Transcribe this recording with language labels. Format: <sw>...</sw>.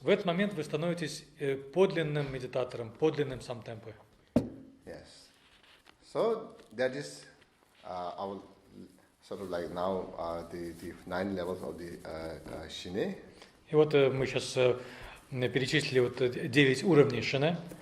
<ru>В этот момент вы становитесь подлинным медитатором, подлинным самтемпой.</ru> <en>Yes. So that is our sort of like now the 9 levels of the Shine.</en> <ru>И вот мы сейчас перечислили вот 9 уровней Шине.</ru>